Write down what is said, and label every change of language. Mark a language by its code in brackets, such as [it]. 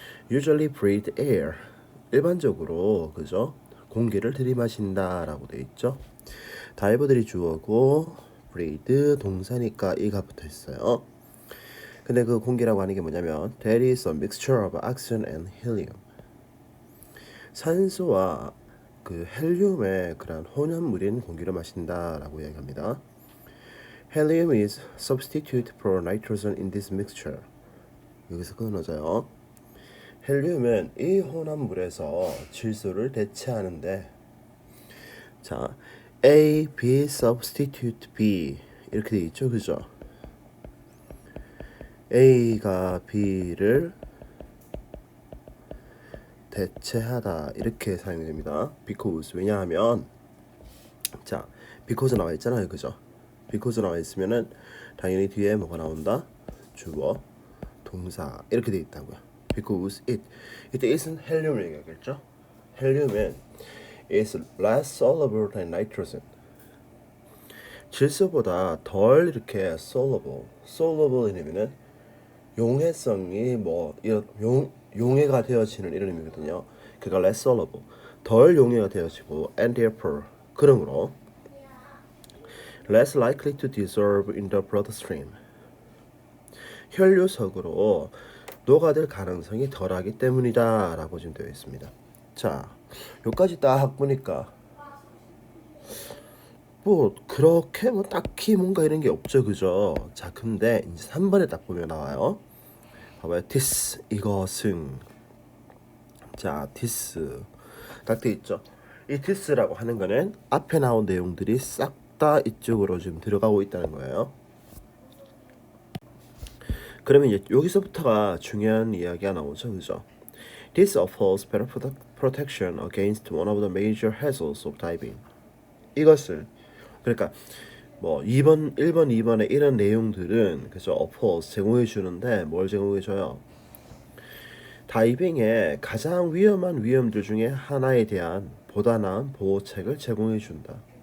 [en] Usually breathe air, [ko] 일반적으로 그죠? 공기를 들이마신다라고 돼 있죠. 다이버들이 주어고 breathe 동사니까 이가 붙어 있어요. 근데 그 공기라고 하는 게 뭐냐면 [en] that is a mixture of oxygen and helium. [ko] 산소와 그 헬륨의 그런 혼합물인 공기를 마신다라고 이야기합니다. [en] Helium is substitute for nitrogen in this mixture. [ko] 여기서 끊어져요. 헬륨은 이 혼합물에서 질소를 대체하는데, 자, A, B substitute B 이렇게 돼 있죠, 그죠? A가 B를 대체하다 이렇게 사용이 됩니다. Because 왜냐하면 자, because 나와 있잖아요, 그죠? because 나와 있으면은 당연히 뒤에 뭐가 나온다? 주어, 동사 이렇게 돼 있다고요. [en] Because it isn't [ko] 헬륨을 얘기하겠죠? 헬륨은 [en] is less soluble than nitrogen. [ko] 질소보다 덜 이렇게 soluble이면은 용해성이 용해가 되어지는 이런 의미거든요. [en] 그가 less soluble, [ko] 덜 용해가 되어지고 [en] and therefore [ko] 그러므로 [en] less likely to dissolve in the bloodstream. [ko] 혈류석으로 녹아들 가능성이 덜하기 때문이다 라고 지금 되어 있습니다. 자, 여기까지 딱 보니까 그렇게 딱히 뭔가 이런 게 없죠, 그죠? 자, 근데 이제 3번에 딱 보면 나와요. 봐봐요. this, 이것은. 자, this 딱 돼 있죠. 이 this라고 하는 거는 앞에 나온 내용들이 싹 다 이쪽으로 지금 들어가고 있다는 거예요. 그러면 이제 여기서부터가 중요한 이야기가 나오죠, 그죠? [en] This offers better protection against one of the major hazards of diving. [ko] 이것을 그러니까 2번, 1번, 2번에 이런 내용들은 그죠? offers 제공해 주는데 뭘 제공해 줘요? 다이빙의 가장 위험한 위험들 중에 하나에 대한 보다 나은 보호책을 제공해 준다.